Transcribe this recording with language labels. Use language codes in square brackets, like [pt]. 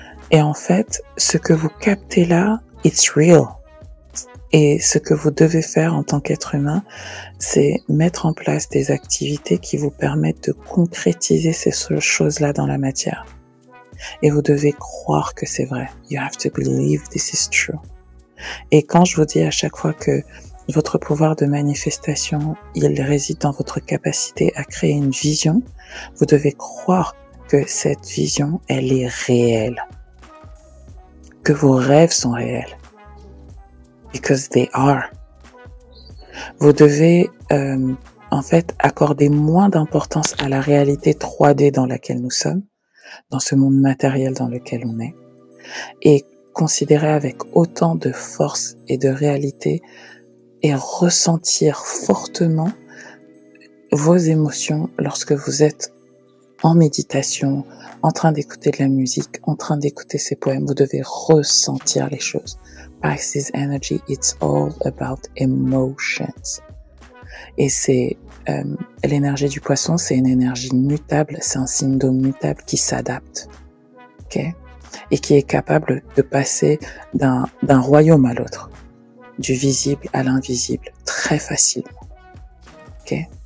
[fr] Et en fait, ce que vous captez là, [en] it's real. [fr] Et ce que vous devez faire en tant qu'être humain, c'est mettre en place des activités qui vous permettent de concrétiser ces choses-là dans la matière. Et vous devez croire que c'est vrai. [en] You have to believe this is true. [fr] Et quand je vous dis à chaque fois que votre pouvoir de manifestation, il réside dans votre capacité à créer une vision, vous devez croire que cette vision, elle est réelle. Que vos rêves sont réels. [en] Because they are. [fr] Vous devez en fait accorder moins d'importance à la réalité 3D dans laquelle nous sommes, dans ce monde matériel dans lequel on est, et considérer avec autant de force et de réalité et ressentir fortement vos émotions lorsque vous êtes en méditation, en train d'écouter de la musique, en train d'écouter ces poèmes. Vous devez ressentir les choses. [en] Pisces Energy, it's all about emotions. [fr] Et c'est l'énergie du poisson, c'est une énergie mutable, c'est un signe d'eau mutable qui s'adapte, ok, et qui est capable de passer d'un royaume à l'autre, du visible à l'invisible, très facilement, ok.